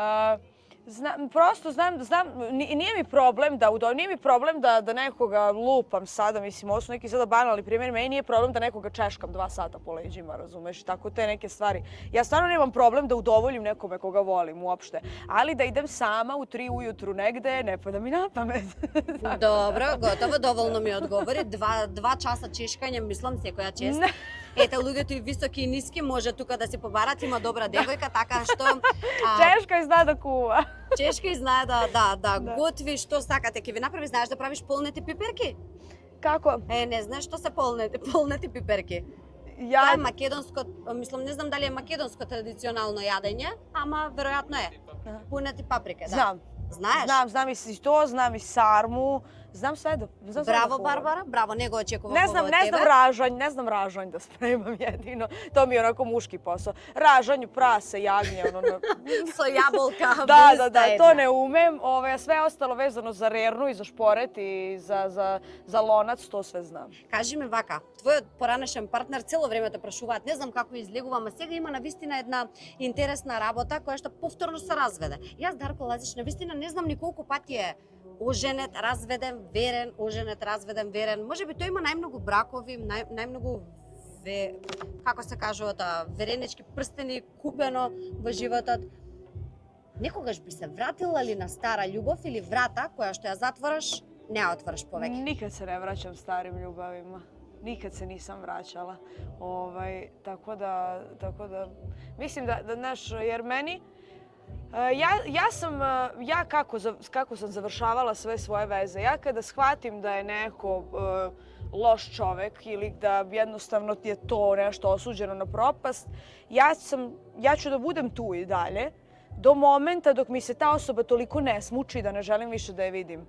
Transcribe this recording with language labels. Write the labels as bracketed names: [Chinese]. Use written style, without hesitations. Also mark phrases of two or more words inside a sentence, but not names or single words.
[Serbian] Prosto znam, nije mi problem da nekoga lupam sada, mislim, ovo su neki sada banalni primjer, meni nije problem da nekoga češkam 2 sata po leđima, razumeš, tako te neke stvari. Ja stvarno nemam problem da udovoljim nekome koga volim uopšte, ali da idem sama u 3 ujutru negde, ne pada mi na pamet. Dobro, gotovo, dovoljno mi odgovori. 2 časa češkanja, mislim, [Macedonian] секоја чест. Ете, луѓето и високи и ниски може тука да се побарат, има добра девојка, така што... Чешка и знае да кува. Чешка и знае да готви, што сакате. Ке ви направи, знаеш да правиш полнети пиперки? Како? Не знаеш што се полнети пиперки. Ја... Тоа е македонско, мислам, не знам дали е македонско традиционално јадење, ама веројатно е. Полнети паприка, да. Знам. Знаеш? [Serbian] Знам и то, знам и сарму, знам sve da... [Macedonian] Браво, Барбара, браво, не го очекував [Serbian] ovo od tebe. Ne znam ražanj da spremam jedino. To mi je onako muški posao. Ražanj, prase, jagnje, [Macedonian] So jabolka, [Serbian] Da, to ne umem. Sve ostalo vezano za rernu i za šporet i za lonac, to sve znam. [Macedonian] Кажи ми вака, твојот поранешен партнер цело време те прашуваат, не знам како излегува, ама сега има навистина една интересна работа која што повторно се разведе. Јас, Дарко Лазич, навистина не знам ни колку пати е оженет, разведен, верен, оженет, разведен, верен. Може би тој има најмногу бракови, најмногу како се кажува тоа, веренички прстени купено во животот. Некогаш би се вратила ли на стара љубов или врата која што ја затвораш, не ја отвораш повеќе? [Serbian] Nikad se ne vraćam starim ljubavima. Nikad se nisam vraćala. Tako da, mislim da, znaš, jer meni, kako sam završavala sve svoje veze, ja kada shvatim da je neko loš čovek ili da jednostavno je to nešto osuđeno na propast, ja ću da budem tu i dalje do momenta dok mi se ta osoba toliko ne smuči da ne želim više da je vidim.